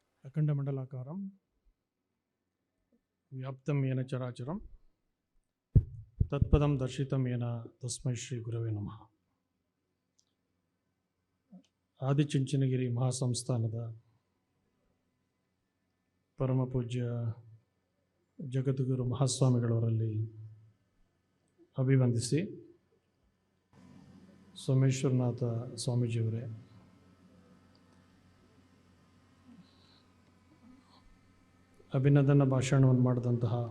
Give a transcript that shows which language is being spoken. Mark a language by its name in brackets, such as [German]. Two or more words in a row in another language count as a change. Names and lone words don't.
[Sanskrit] ಅಖಂಡಮಂಡಲಾಕಾರಂ ವ್ಯಾಪ್ತಂ ಯೇನ ಚರಾಚರಂ ತತ್ಪದಂ ದರ್ಶಿತಂ ಯೇನ ತಸ್ಮೈ ಶ್ರೀ ಗುರವೇ ನಮಃ. [Kannada] ಆದಿಚುಂಚನಗಿರಿ ಮಹಾಸಂಸ್ಥಾನದ ಪರಮ ಪೂಜ್ಯ ಜಗದ್ಗುರು ಮಹಾಸ್ವಾಮಿಗಳವರಲ್ಲಿ ಅಭಿವಂದಿಸಿ, ಸೋಮೇಶ್ವರನಾಥ ಸ್ವಾಮೀಜಿಯವರೇ, ಅಭಿನಂದನಾ ಭಾಷಣವನ್ನು ಮಾಡಿದಂತಹ